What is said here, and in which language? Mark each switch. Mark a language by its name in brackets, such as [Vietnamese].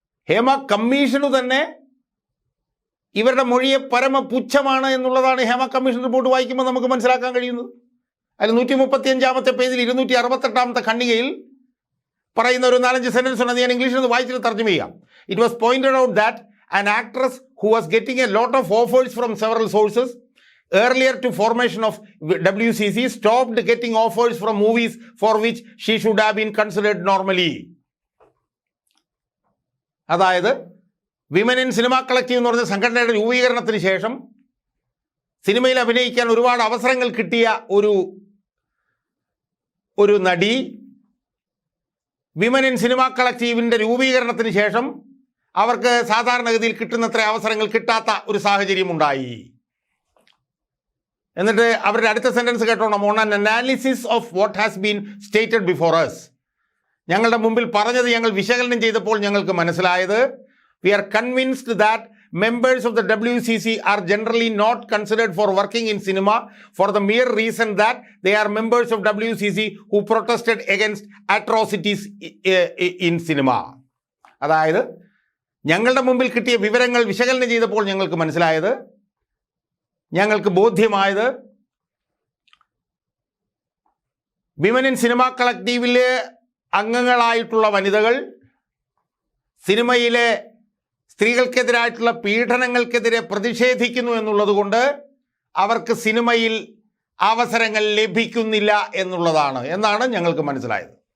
[Malayalam] ഹേമ കമ്മീഷനു തന്നെ ഇവരുടെ മൊഴിയെ പരമപുച്ഛമാണ് എന്നുള്ളതാണ് ഹേമ കമ്മീഷൻ റിപ്പോർട്ട് വായിക്കുമ്പോൾ നമുക്ക് മനസ്സിലാക്കാൻ കഴിയുന്നത്. അതിൽ 135-ാമത്തെ പേജിൽ 268-ാമത്തെ ഖണ്ഡികയിൽ പറയുന്ന ഒരു 4-5 സെന്റൻസ് ഉണ്ട്. ഞാൻ ഇംഗ്ലീഷിൽ നിന്ന് വായിച്ചിട്ട് തർജ്ജമ ചെയ്യാം. [English] It was pointed out that an actress who was getting a lot of offers from several sources earlier to formation of WCC stopped getting offers from movies for which she should have been considered normally. [Malayalam] അതായത് women in cinema collective എന്ന് പറഞ്ഞ സംഘടനയുടെ രൂപീകരണത്തിന് ശേഷം സിനിമയിൽ അഭിനയിക്കാൻ ഒരുപാട് അവസരങ്ങൾ കിട്ടിയ ഒരു നടി വിമൻ ഇൻ സിനിമ കളക്റ്റീവിൻ്റെ രൂപീകരണത്തിന് ശേഷം അവർക്ക് സാധാരണഗതിയിൽ കിട്ടുന്നത്ര അവസരങ്ങൾ കിട്ടാത്ത ഒരു സാഹചര്യം ഉണ്ടായി. എന്നിട്ട് അവരുടെ അടുത്ത സെന്റൻസ് കേട്ടോണം, [English] on an analysis of what has been stated before us, [Malayalam] ഞങ്ങളുടെ മുമ്പിൽ പറഞ്ഞത് ഞങ്ങൾ വിശകലനം ചെയ്തപ്പോൾ ഞങ്ങൾക്ക് മനസ്സിലായത്, [English] We are convinced that members of the WCC are generally not considered for working in cinema for the mere reason that they are members of WCC who protested against atrocities in cinema. [Malayalam] അതായത് ഞങ്ങളുടെ മുമ്പിൽ കിട്ടിയ വിവരങ്ങൾ വിശകലനം ചെയ്തപ്പോൾ ഞങ്ങൾക്ക് മനസ്സിലായത്, ഞങ്ങൾക്ക് ബോധ്യമായത്, വിമൻ ഇൻ സിനിമ കളക്റ്റീവിലെ അംഗങ്ങളായിട്ടുള്ള വനിതകൾ സിനിമയിലെ സ്ത്രീകൾക്കെതിരായിട്ടുള്ള പീഡനങ്ങൾക്കെതിരെ പ്രതിഷേധിക്കുന്നു എന്നുള്ളതുകൊണ്ട് അവർക്ക് സിനിമയിൽ അവസരങ്ങൾ ലഭിക്കുന്നില്ല എന്നാണ് ഞങ്ങൾക്ക് മനസ്സിലായത്.